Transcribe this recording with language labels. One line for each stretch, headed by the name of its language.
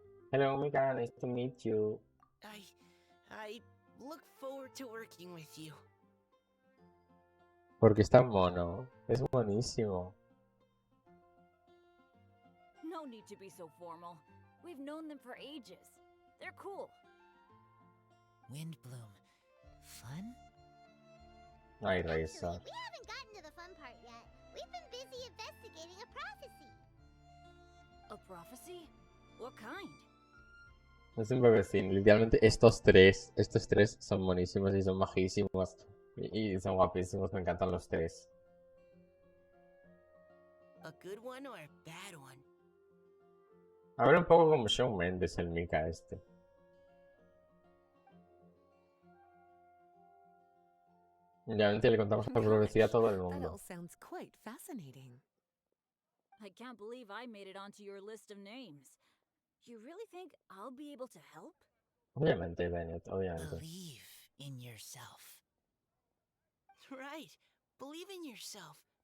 English: Hello, Mika, nice to meet you. I look forward to working with you.
Spanish: Porque está mono, es buenísimo.
English: No need to be so formal. We've known them for ages. They're cool. Windbloom. Fun? Ay, Actually,
Spanish: Razor.
English: we haven't gotten to the fun part yet. We've been busy investigating a prophecy. A prophecy? What kind?
Spanish: Es un bebecín, literalmente estos tres son buenísimos y son majísimos. Y son guapísimos, me encantan los tres.
English: A good one or a bad one?
Spanish: A ver, un poco como Shawn Mendes el Mika este. Literalmente le contamos la profecía a todo el
English: That all
Spanish: mundo.
English: sounds quite fascinating. I can't believe I made it onto your list of names. You really think I'll be able to help?
Spanish: Obviamente, Bennett, obviamente.
English: Believe in yourself. Right. Believe in yourself.